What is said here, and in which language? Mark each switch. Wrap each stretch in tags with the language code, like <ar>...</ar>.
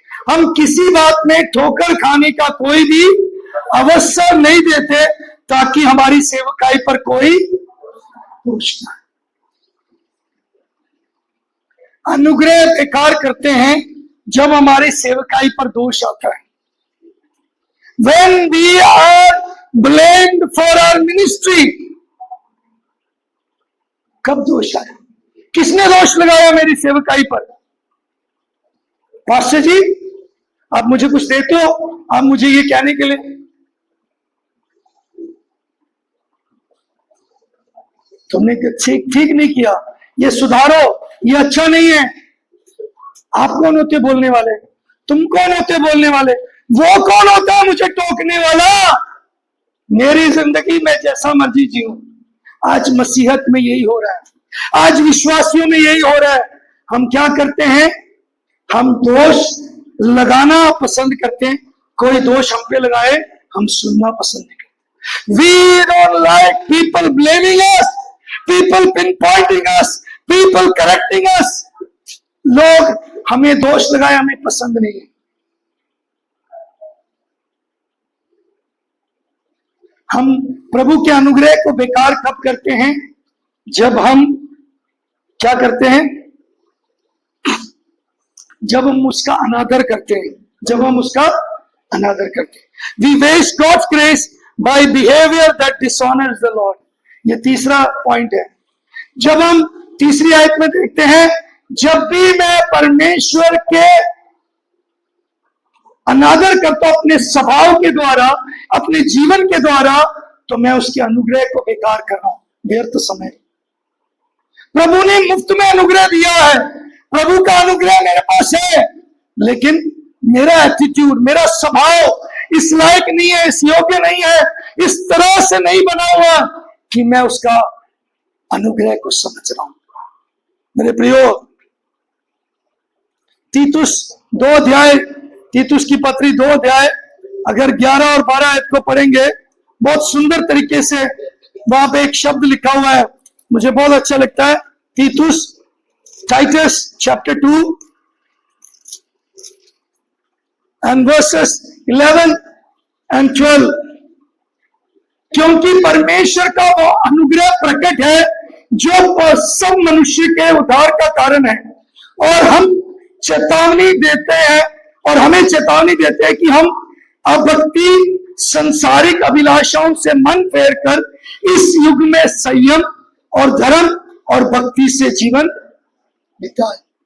<hi>हम किसी बात में ठोकर खाने का कोई भी अवसर नहीं देते, ताकि हमारी सेवकाई पर कोई दोष ना। अनुग्रह बेकार करते हैं जब हमारे सेवकाई पर दोष आता है।</hi> <en>When we are blamed for our ministry,</en> <hi>कब दोष आया? किसने दोष लगाया मेरी सेवकाई पर? पास्टर जी आप मुझे कुछ देते हो, आप मुझे ये कहने के लिए, तुमने ठीक नहीं किया, ये सुधारो, ये अच्छा नहीं है। आप कौन होते बोलने वाले? तुम कौन होते बोलने वाले? वो कौन होता है मुझे टोकने वाला? मेरी जिंदगी में जैसा मर्जी जीऊं। आज मसीहत में यही हो रहा है, आज विश्वासियों में यही हो रहा है। हम क्या करते हैं? हम दोष लगाना पसंद करते हैं। कोई दोष हम पे लगाए, हम सुनना पसंद नहीं करते।</hi> <en>We don't like people blaming us, people pinpointing us, people correcting us.</en> <hi>लोग हमें दोष लगाए, हमें पसंद नहीं है। हम प्रभु के अनुग्रह को बेकार कब करते हैं? जब हम क्या करते हैं? जब हम उसका अनादर करते हैं, जब हम उसका अनादर करते हैं।</hi> <en>We waste God's grace by behavior that dishonors the Lord.</en> <hi>ये तीसरा पॉइंट है। जब हम तीसरी आयत में देखते हैं, जब भी मैं परमेश्वर के अनादर करता हूं अपने स्वभाव के द्वारा, अपने जीवन के द्वारा, तो मैं उसके अनुग्रह को बेकार कर रहा हूं, व्यर्थ समय। प्रभु ने मुफ्त में अनुग्रह दिया है, प्रभु का अनुग्रह मेरे पास है, लेकिन मेरा एटीट्यूड, मेरा स्वभाव इस लायक नहीं है, इस योग्य नहीं है, इस तरह से नहीं बना हुआ कि मैं उसका अनुग्रह को समझ रहा हूं। मेरे प्रियो, तीतुस 2 अध्याय, तीतुस की पत्री 2 अध्याय, अगर 11 और 12 आयत को पढ़ेंगे, बहुत सुंदर तरीके से वहां पे एक शब्द लिखा हुआ है, मुझे बहुत अच्छा लगता है।</hi> <en>तीतुस, Titus chapter 2 and verses 11 and 12।</en> <hi>क्योंकि परमेश्वर का वो अनुग्रह प्रकट है जो सब मनुष्य के उद्धार का कारण है, और हम चेतावनी देते हैं, और हमें चेतावनी देते हैं कि हम अभक्ति संसारिक अभिलाषाओं से मन फेर कर इस युग में संयम और धर्म और भक्ति से जीवन बिताए।</hi>